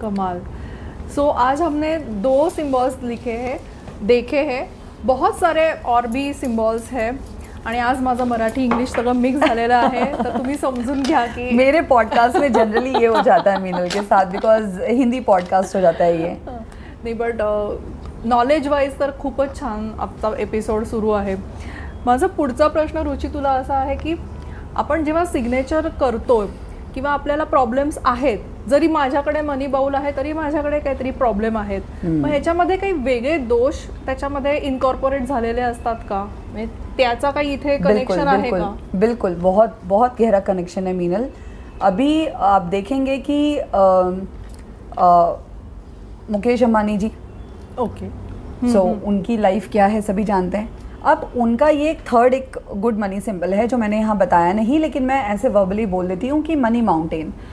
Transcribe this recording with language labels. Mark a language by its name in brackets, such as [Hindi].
[Hindi] कमाल। सो आज हमने 2 सिम्बॉल्स लिखे हैं, देखे हैं, बहुत सारे और भी सिम्बॉल्स हैं [Marathi] आणि आज माझं मराठी इंग्लिश सगळं मिक्स झालेलं आहे, तर तुम्ही समजून घ्या की [Hindi] मेरे पॉडकास्ट में जनरली ये हो जाता है मीनल के साथ, बिकॉज हिंदी पॉडकास्ट हो जाता है ये। [Marathi] नाही, बट नॉलेज वाईज तर खूपच छान आजचा एपिसोड सुरू आहे। माझा पुढचा प्रश्न रुची तुला असा आहे की आपण जेव्हा सिग्नेचर करतो किंवा आपल्याला प्रॉब्लेम्स आहेत, जरी माझ्याकडे मनी बाउल आहे तरी माझ्याकडे काहीतरी प्रॉब्लेम आहेत, मग ह्याच्यामध्ये काही वेगळे दोष त्याच्यामध्ये इनकॉर्पोरेट झालेले असतात का? म्हणजे त्याचा काही इथे कनेक्शन आहे का? [Hindi] बिल्कुल, बहुत बहुत गहरा कनेक्शन है मीनल। अभी आप देखेंगे कि मुकेश अंबानी जी, [English] okay, [Hindi] सो उनकी लाइफ क्या है सभी जानते हैं। अब उनका ये एक गुड मनी सिंबल है जो मैंने यहाँ बताया नहीं, लेकिन मैं ऐसे वर्बली बोल देती हूँ कि मनी माउंटेन।